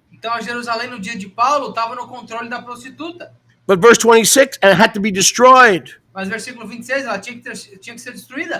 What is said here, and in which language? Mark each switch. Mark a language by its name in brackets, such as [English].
[Portuguese] Então, a Jerusalém no dia de Paulo estava no controle da prostituta. [English] But verse 26, and it had to be destroyed. [Portuguese] Mas versículo 26, ela tinha que ser destruída.